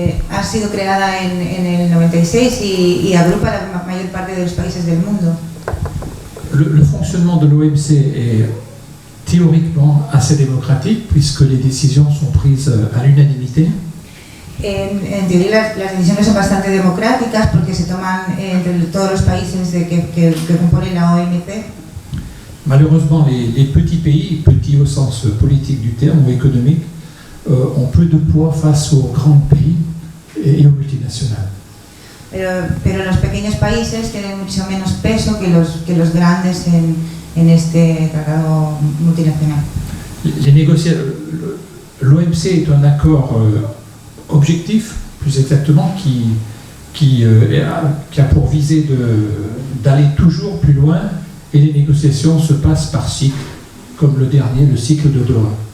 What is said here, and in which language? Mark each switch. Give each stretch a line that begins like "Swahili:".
Spanish: ha sido creada en el 96 y agrupa la mayor parte de los países del mundo.
French: Le fonctionnement de l'OMC est théoriquement assez démocratique puisque les décisions sont prises à l'unanimité.
Spanish: En teoría las decisiones son bastante democráticas porque se toman entre todos los países que componen la OMC.
French: Malheureusement, les petits pays, petits au sens politique du terme ou économique, ont peu de poids face aux grands pays et aux multinationales.
Spanish: Pero los pequeños países tienen mucho menos peso que los grandes en este tratado multinacional.
French: L'OMC est un accord objectif, plus exactement, qui a pour visée d'aller toujours plus loin, et les négociations se passent par cycle, comme le dernier, le cycle de Doha.